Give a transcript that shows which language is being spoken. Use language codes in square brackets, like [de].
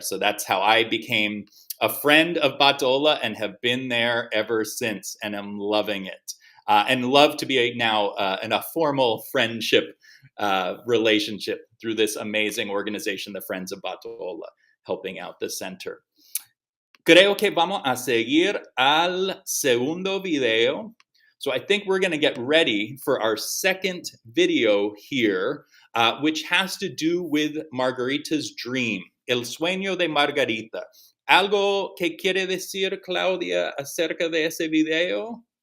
[en] So that's how I became a friend of Batahola and have been there ever since, and I'm loving it. And love to be now in a formal friendship relationship through this amazing organization, the Friends of Batahola, helping out the center. [es] Creo que vamos a seguir al segundo video. [en] So I think we're going to get ready for our second video here, which has to do with Margarita's dream, El Sueño de Margarita. [es] ¿Algo que quiere decir, Claudia, acerca de ese video?